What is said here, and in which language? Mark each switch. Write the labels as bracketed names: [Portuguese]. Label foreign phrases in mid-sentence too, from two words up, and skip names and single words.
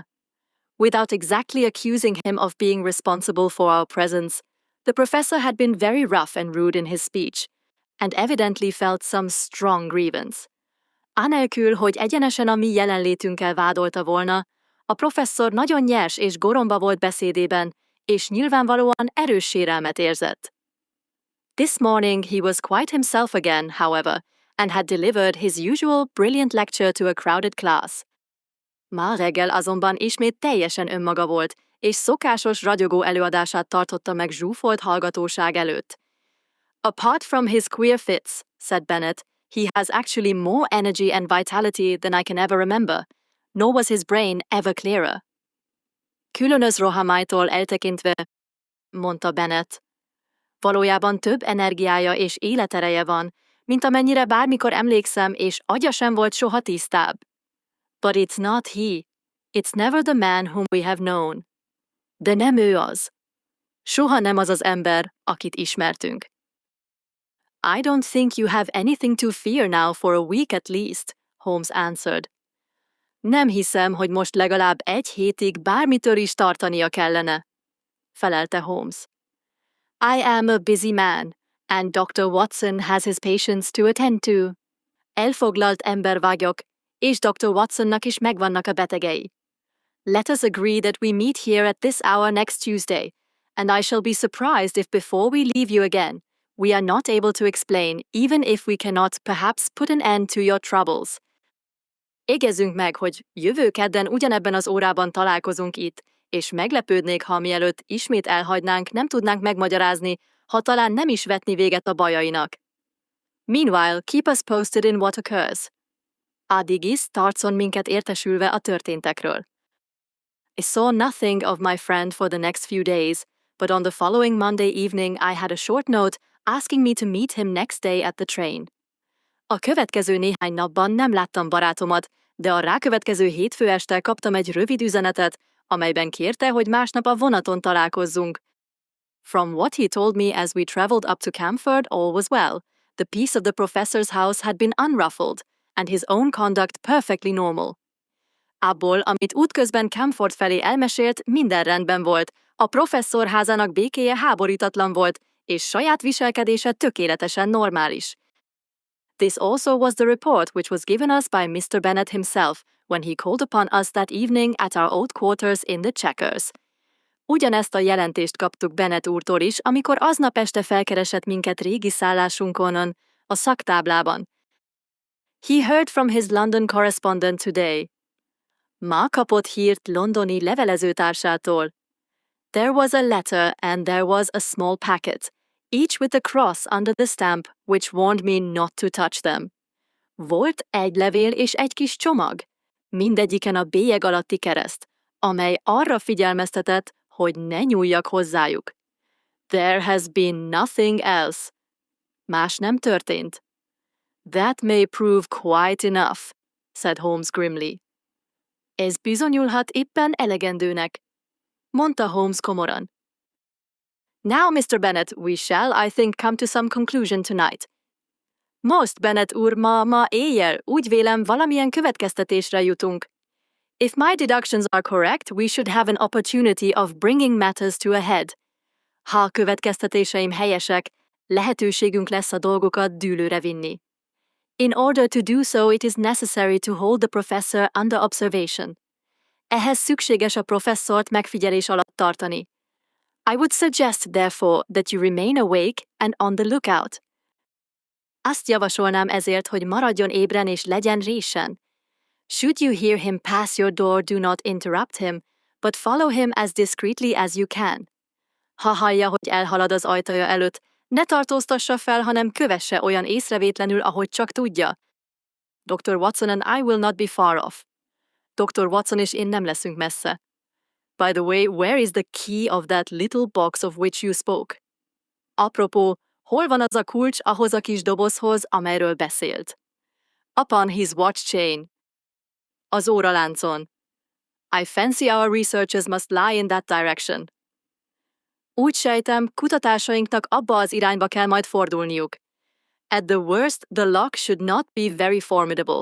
[English] Without exactly accusing him of being responsible for our presence, the professor had been very rough and rude in his speech, and evidently felt some strong grievance. [Hungarian] Anélkül, hogy egyenesen a mi jelenlétünkkel vádolta volna, a professzor nagyon nyers és goromba volt beszédében, és nyilvánvalóan erős sérelmet érzett. [English] This morning he was quite himself again, however, and had delivered his usual brilliant lecture to a crowded class. [Hungarian] Ma reggel azonban ismét teljesen önmaga volt, és szokásos ragyogó előadását tartotta meg zsúfolt hallgatóság előtt. [English] Apart from his queer fits, said Bennet, he has actually more energy and vitality than I can ever remember, nor was his brain ever clearer. [Hungarian] Különös rohamáitól eltekintve, mondta Bennet, valójában több energiája és életereje van, mint amennyire bármikor emlékszem, és agya sem volt soha tisztább. [English] But it's not he. It's never the man whom we have known. [Hungarian] De nem ő az. Soha nem az az ember, akit ismertünk. [English] I don't think you have anything to fear now for a week at least, Holmes answered. [Hungarian] Nem hiszem, hogy most legalább egy hétig bármitől is tartania kellene, felelte Holmes. [English] I am a busy man, and Dr. Watson has his patients to attend to. [Hungarian] Elfoglalt ember vagyok, és Dr. Watsonnak is megvannak a betegei. [English] Let us agree that we meet here at this hour next Tuesday, and I shall be surprised if before we leave you again, we are not able to explain, even if we cannot perhaps put an end to your troubles. [Hungarian] Égezzünk meg, hogy jövő kedden ugyanebben az órában találkozunk itt, és meglepődnék, ha mielőtt ismét elhagynánk, nem tudnánk megmagyarázni, ha talán nem is vetni véget a bajainak. [English] Meanwhile, keep us posted in what occurs. [Hungarian] Addig is tartson minket értesülve a történtekről. [English] I saw nothing of my friend for the next few days, but on the following Monday evening I had a short note asking me to meet him next day at the train. [Hungarian] A következő néhány napban nem láttam barátomat, de a rákövetkező hétfő este kaptam egy rövid üzenetet, amelyben kérte, hogy másnap a vonaton találkozzunk. [English] From what he told me as we traveled up to Camford, all was well. The peace of the professor's house had been unruffled, and his own conduct perfectly normal. [Hungarian] Abból, amit útközben Camford felé elmesélt, minden rendben volt, a professzor házának békéje háborítatlan volt, és saját viselkedése tökéletesen normális. [English] This also was the report which was given us by Mr. Bennet himself when he called upon us that evening at our old quarters in the Chequers. [Hungarian] Ugyanezt a jelentést kaptuk Bennet úrtól is, amikor aznap este felkeresett minket régi szállásunkon, a szaktáblában. [English] He heard from his London correspondent today. [Hungarian] Ma kapott hírt londoni levelezőtársától. [English] There was a letter and there was a small packet, each with a cross under the stamp, which warned me not to touch them. [Hungarian] Volt egy levél és egy kis csomag, mindegyiken a bélyeg alatti kereszt, amely arra figyelmeztetett, hogy ne nyúljak hozzájuk. [English] There has been nothing else. [Hungarian] Más nem történt. [English] That may prove quite enough, said Holmes grimly. [Hungarian] Ez bizonyulhat éppen elegendőnek, mondta Holmes komoran. [English] Now, Mr. Bennet, we shall, I think, come to some conclusion tonight. [Hungarian] Most, Bennet úr, ma éjjel, úgy vélem, valamilyen következtetésre jutunk. [English] If my deductions are correct, we should have an opportunity of bringing matters to a head. [Hungarian] Ha a következtetéseim helyesek, lehetőségünk lesz a dolgokat dűlőre vinni. [English] In order to do so, it is necessary to hold the professor under observation. [Hungarian] Ehhez szükséges a professzort megfigyelés alatt tartani. [English] I would suggest, therefore, that you remain awake and on the lookout. [Hungarian] Azt javasolnám ezért, hogy maradjon ébren és legyen résen. [English] Should you hear him pass your door, do not interrupt him, but follow him as discreetly as you can. [Hungarian] Ha hallja, hogy elhalad az ajtaja előtt, ne tartóztassa fel, hanem kövesse olyan észrevétlenül, ahogy csak tudja. [English] Dr. Watson and I will not be far off. [Hungarian] Dr. Watson és én nem leszünk messze. [English] By the way, where is the key of that little box of which you spoke? [Hungarian] Apropó, hol van az a kulcs ahhoz a kis dobozhoz, amelyről beszélt? [English] Upon his watch chain. [Hungarian] Az óraláncon. [English] I fancy our researches must lie in that direction. [Hungarian] Úgy sejtem, kutatásainknak abba az irányba kell majd fordulniuk. [English] At the worst, the lock should not be very formidable.